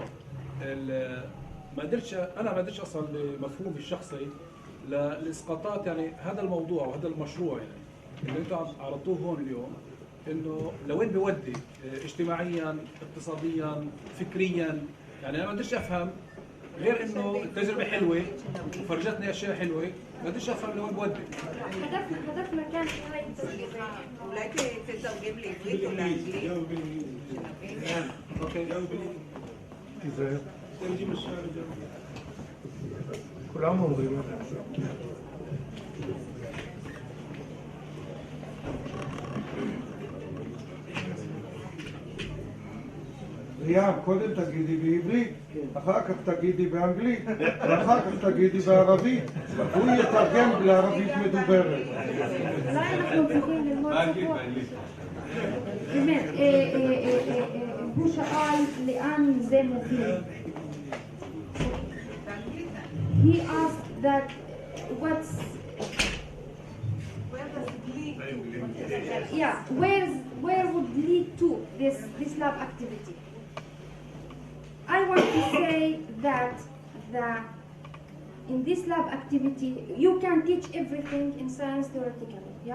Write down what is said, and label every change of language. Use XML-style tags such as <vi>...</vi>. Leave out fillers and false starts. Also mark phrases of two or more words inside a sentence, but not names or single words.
<ar>ما قدرتش اصل بمفهومي الشخصي للاسقاطات، يعني هذا الموضوع وهذا المشروع يعني اللي انتم عرضتوه هون اليوم، انه لوين بيودي اجتماعيا، اقتصاديا، فكريا. يعني انا ما قدرتش افهم غير انه التجربه حلوه وفرجتني اشياء حلوه، ما قدرتش افهم لوين بودي. هدفنا كان في هاي التجربه.</ar> <he>אולי תתרגם לעברית או לאנגלית?</he> <ar>اوكي.</ar> <he>כולם אומרים. ריאן, קודם תגידי בעברית, אחר כך תגידי באנגלית, ואחר כך תגידי בערבית. הוא יתרגם לערבית מדוברת. אולי אנחנו צריכים ללמוד באמת, הוא שאל לאן זה מוביל.</he> <en>He asked that what's where would lead to this lab activity. I want to say that in this lab activity you can teach everything in science theoretically, yeah?</en>